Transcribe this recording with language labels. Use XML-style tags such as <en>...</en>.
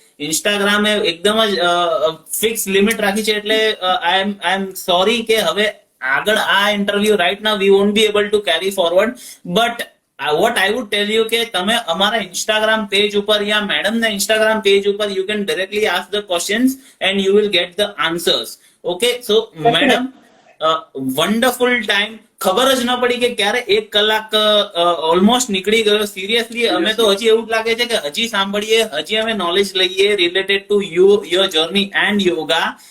<gu>ઇન્સ્ટાગ્રામે એકદમ જ fix limit રાખી છે, એટલે</gu> <en>I am sorry</en> <gu>કે હવે આગળ આ interview</gu> <en>Right now we won't be able to carry forward. But what I would tell you</en> <gu>કે તમે અમારા ઇન્સ્ટાગ્રામ પેજ ઉપર</gu> <en>યા મેડમના Instagram page ઉપર you can directly ask the questions and you will get the answers. Okay, so madam, wonderful time.</en> <gu>ખબર જ ન પડી કે ક્યારે 1 કલાક ઓલમોસ્ટ નીકળી ગયો. સિરિયસલી અમે તો હજી એવું જ લાગે છે કે હજી સાંભળીએ, હજી અમે નોલેજ લઈએ</gu> <en>Related to your journey and yoga.</en>